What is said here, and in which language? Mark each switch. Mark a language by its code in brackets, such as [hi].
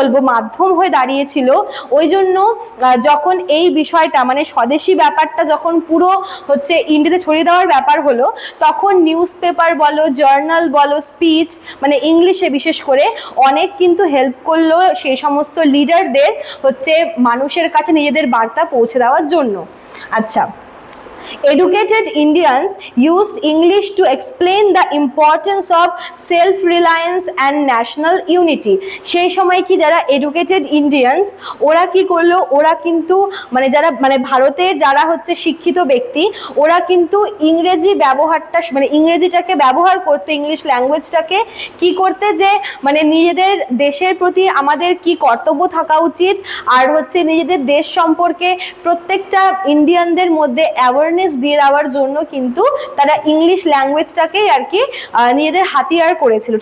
[bn] মাধ্যম হয়ে দাঁড়িয়েছিল, ওই জন্য যখন এই বিষয়টা স্বদেশী ব্যাপারটা যখন পুরো ইন্ডিয়াতে ছড়িয়ে দেওয়ার ব্যাপার হলো, তখন নিউজ পেপার বলো, জার্নাল বলো, স্পিচ ইংলিশে বিশেষ করে অনেক কিন্তু হেল্প করলো সেই সমস্ত লিডারদের মানুষের কাছে নিজেদের বার্তা পৌঁছে দেওয়ার জন্য। [en] আচ্ছা, educated Indians used English to explain the importance of self-reliance and national unity. [bn] সেই সময় কি যারা [en] educated Indians, [bn] ওরা কি করলো, ওরা কিন্তু যারা ভারতের যারা শিক্ষিত ব্যক্তি, ওরা কিন্তু ইংরেজি ব্যবহারটা ইংরেজিটাকে ব্যবহার করতে, ইংলিশ ল্যাঙ্গুয়েজটাকে কি করতে, যে নিজেদের দেশের প্রতি আমাদের কি কর্তব্য থাকা উচিত, আর নিজেদের দেশ সম্পর্কে প্রত্যেকটা ইন্ডিয়ানদের মধ্যে অ্যাওয়ারনেস দিয়ে দেওয়ার জন্য কিন্তু তারা ইংলিশ ল্যাঙ্গুয়েজটাকেই আর কি নিজেদের হাতিয়ার করেছিল।